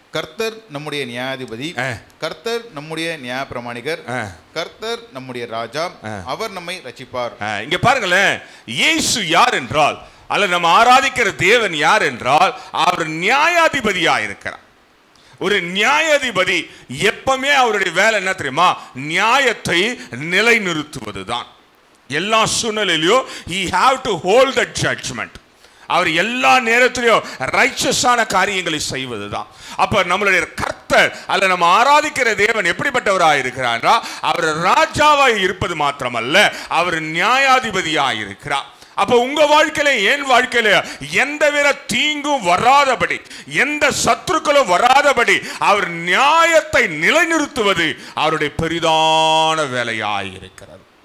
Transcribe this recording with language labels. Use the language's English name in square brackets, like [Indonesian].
[Tamil] கர்த்தர் நம்முடைய நியாயாதிபதி, கர்த்தர் நம்முடைய நியாய பிரமாணிகர், கர்த்தர் நம்முடைய ராஜா, அவர் நம்மை ரட்சிப்பார். இங்க பாருங்களேன், இயேசு யார் என்றால், அல்ல நம்ம ஆராதிக்கிற தேவன் யார் என்றால், அவர் நியாயாதிபதியா இருக்கிறார். ஒரு நியாயாதிபதி எப்பவுமே அவருடைய வேலை என்ன தெரியுமா? நியாயத்தை நிலைநிறுத்துவதுதான். எல்லா சூழ்நிலையிலும் [English] he have to hold the judgment. [Tamil] அவர் எல்லா நேரத்திலையும் ரைச்சஸான காரியங்களை செய்வதுதான். அப்ப நம்மளுடைய கர்த்தர் அல்ல நம்ம ஆராதிக்கிற தேவன் எப்படிப்பட்டவராக இருக்கிறார்? அவர் ராஜாவாய் இருப்பது மாத்திரமல்ல, அவர் நியாயாதிபதியாய் இருக்கிறார். அப்ப உங்க வாழ்க்கையில, என் வாழ்க்கையில எந்தவித தீங்கும் வராதபடி, எந்த சத்துருக்களும் வராதபடி அவர் நியாயத்தை நிலைநிறுத்துவது அவருடைய பெரிதான வேலையாய் இருக்கிறது.